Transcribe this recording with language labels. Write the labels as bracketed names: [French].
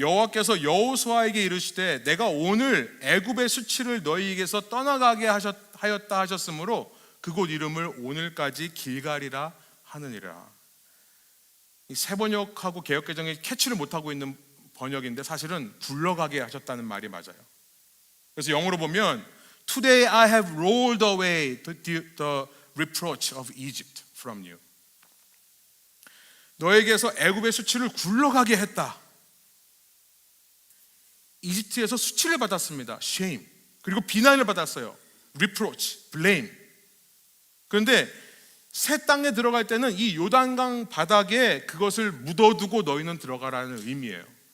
[Korean] 여호와께서 여호수아에게 이르시되 내가 오늘 애굽의 수치를 너희에게서 떠나가게 하였다 하셨으므로 그곳 이름을 오늘까지 길갈이라 하느니라. 이 새 번역하고 개역개정이 캐치를 못하고 있는 번역인데 사실은 굴러가게 하셨다는 말이 맞아요. 그래서 영어로 보면 [English] Today I have rolled away the reproach of Egypt from you. [Korean] 너에게서 애굽의 수치를 굴러가게 했다. 이집트에서 수치를 받았습니다. [English] shame. [Korean] 그리고 비난을 받았어요. [English] reproach, blame. [Korean] 그런데 새 땅에 들어갈 때는 이 요단강 바닥에 그것을 묻어두고 너희는 들어가라는 의미예요.